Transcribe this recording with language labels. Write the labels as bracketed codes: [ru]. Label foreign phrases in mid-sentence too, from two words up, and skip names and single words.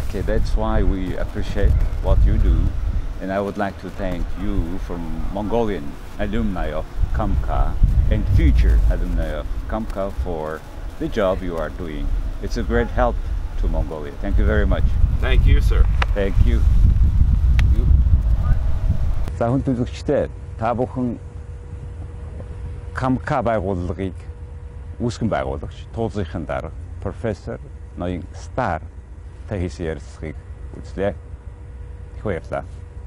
[en] That's why we appreciate what you do. And I would like to thank you from Mongolian alumni of KAMKA and future alumni of KAMKA for the job you are doing. It's a great help to Mongolia. Thank you very much. Thank you, sir. Thank you. [mn] За хүн төлөвчтэй та бүхэн KAMKA байгууллагыг үүсгэн байгуулагч туулзынхын дарга профессор ноён Starr та хийсэн ярилцлагыг үзлээ. Их баярлалаа.